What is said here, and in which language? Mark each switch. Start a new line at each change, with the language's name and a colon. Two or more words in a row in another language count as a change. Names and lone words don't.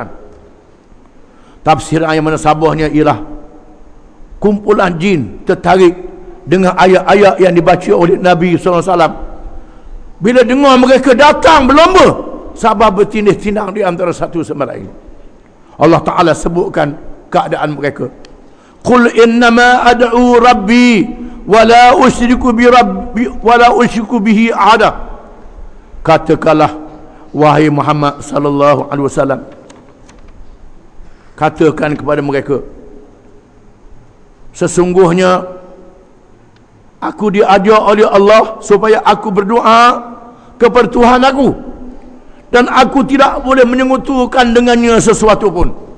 Malay: Tafsiran yang mana sabahnya ialah kumpulan jin tertarik dengan ayat-ayat yang dibaca oleh Nabi SAW. Bila dengar mereka datang berlomba, sahabat bertindih-tindang di antara satu sama lain. Allah Ta'ala sebutkan keadaan mereka.
Arabic: قُلْ إِنَّمَا أَدْعُو رَبِّي وَلَا أُشْرِكُ بِهِ أَحَدًا.
Malay: Katakanlah wahai Muhammad
Arabic: صلى الله عليه وسلم,
Malay: katakan kepada mereka, sesungguhnya aku diajar oleh Allah supaya aku berdoa kepada Tuhan aku, dan aku tidak boleh menyekutukan dengannya sesuatu pun.